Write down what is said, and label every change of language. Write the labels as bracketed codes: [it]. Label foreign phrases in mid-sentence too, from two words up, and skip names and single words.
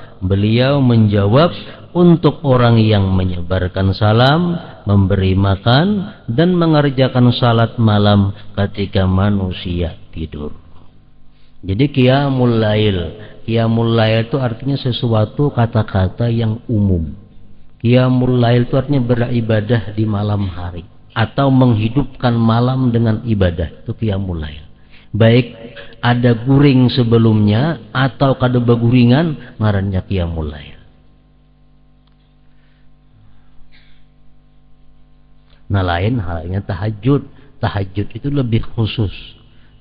[id] Beliau menjawab, untuk orang yang menyebarkan salam, memberi makan, dan mengerjakan salat malam ketika manusia tidur. Jadi qiyamul lail. Qiyamul lail itu artinya sesuatu kata-kata yang umum. Qiyamul lail itu artinya beribadah di malam hari atau menghidupkan malam dengan ibadah. Itu qiyamul lail. [bjn] Baik ada guring sebelumnya atau kada beguringan, ngarannya qiyamul lail. [id] Nah lain halnya tahajud. Tahajud itu lebih khusus.